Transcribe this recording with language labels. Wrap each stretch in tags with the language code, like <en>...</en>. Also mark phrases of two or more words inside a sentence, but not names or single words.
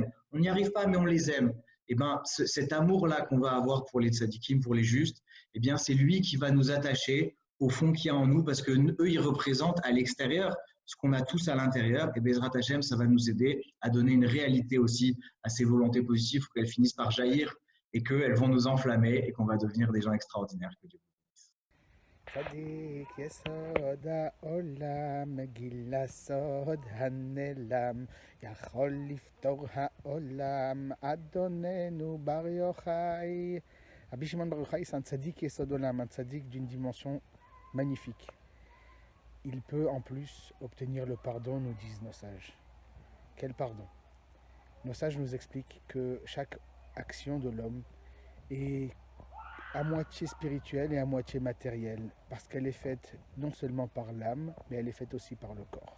<fr>On n'y arrive pas, mais on les aime. Eh bien, cet amour-là qu'on va avoir pour les tzadikim, pour les justes, eh bien, c'est lui qui va nous attacher au fond qu'il y a en nous parce qu'eux, ils représentent à l'extérieur ce qu'on a tous à l'intérieur, et</fr> <he>בעזרת השם,</he> <fr>ça va nous aider à donner une réalité aussi à ces volontés positives pour qu'elles finissent par jaillir et qu'elles vont nous enflammer et qu'on va devenir des gens extraordinaires. Que Dieu</fr> <he>צדיק יסוד העולם, מגיל הסוד הנעלם, יכול לפתור העולם, אדוננו בר יוחאי.</he> <fr>Rabbi Shimon Bar Yochai, c'est un</fr> <he>צדיק יסוד עולם,</he> <fr>un tzaddik d'une dimension magnifique. Il peut en plus obtenir le pardon, nous disent nos sages. Quel pardon? Nos sages nous expliquent que chaque action de l'homme est à moitié spirituelle et à moitié matérielle, parce qu'elle est faite non seulement par l'âme, mais elle est faite aussi par le corps.</fr>